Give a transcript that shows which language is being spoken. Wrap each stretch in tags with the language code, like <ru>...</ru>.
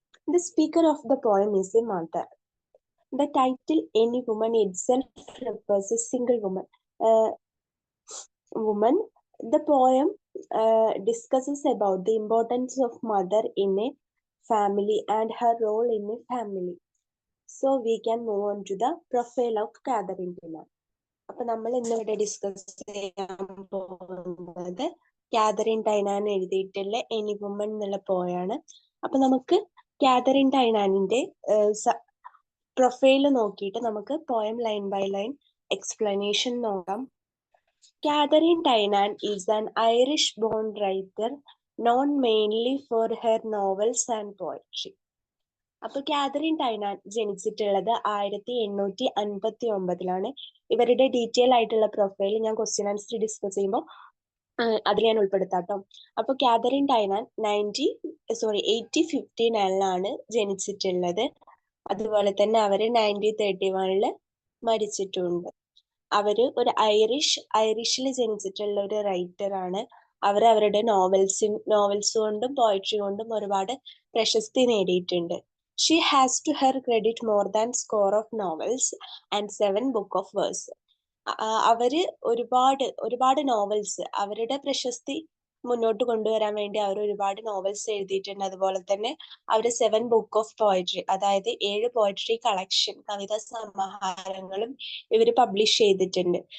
<en>The speaker of the poem is a mother. The title Any Woman itself refers a single woman. The poem discusses about the importance of mother in a family and her role in a family. So we can move on to the profile of Catherine Tynan.</en> <ml>അപ്പൊ നമ്മൾ ഇന്നിവിടെ discuss ചെയ്യാൻ പോകുന്നത് Catherine Tynan എഴുതിയിട്ടുള്ള any woman എന്നുള്ള പോയാണ്. അപ്പൊ നമുക്ക് കാതറിൻ ടൈനാനിന്റെ പ്രൊഫൈല് നോക്കിയിട്ട് നമുക്ക് poem line by line explanation നോക്കാം.</ml> <en>Catherine Tynan is an Irish-born writer known mainly for her novels and poetry.</en> <ml>അപ്പൊ കാതറിൻ ടൈനാൻ ജനിച്ചിട്ടുള്ളത് 1859 ഇവരുടെ ഡീറ്റെയിൽ ആയിട്ടുള്ള പ്രൊഫൈൽ ഞാൻ ക്വസ്റ്റ്യൻ ആൻസർ ഡിസ്കസ് ചെയ്യുമ്പോൾ അതിൽ ഞാൻ ഉൾപ്പെടുത്താട്ടോ. അപ്പൊ കാതറിൻ ടൈനാൻ 1859 ജനിച്ചിട്ടുള്ളത്. അതുപോലെ തന്നെ അവര് 1931 മരിച്ചിട്ടുണ്ട്. അവര് ഒരു ഐറിഷിൽ ജനിച്ചിട്ടുള്ള ഒരു റൈറ്റർ ആണ്. അവർ അവരുടെ നോവൽസ് കൊണ്ടും പോയട്രി കൊണ്ടും ഒരുപാട് പ്രശസ്തി നേടിയിട്ടുണ്ട്.</ml> <en>She has to her credit more than score of novels and 7 book of verse.</en> <ml>അവര് ഒരുപാട് നോവൽസ്, അവരുടെ പ്രശസ്തി മുന്നോട്ട് കൊണ്ടുവരാൻ വേണ്ടി അവർ ഒരുപാട് നോവൽസ് എഴുതിയിട്ടുണ്ട്. അതുപോലെ തന്നെ അവർ 7 ബുക്ക് ഓഫ് പോയട്രി, അതായത് 7 പോയട്രി കളക്ഷൻ, കവിതാ സമാഹാരങ്ങളും ഇവർ പബ്ലിഷ് ചെയ്തിട്ടുണ്ട്.</ml>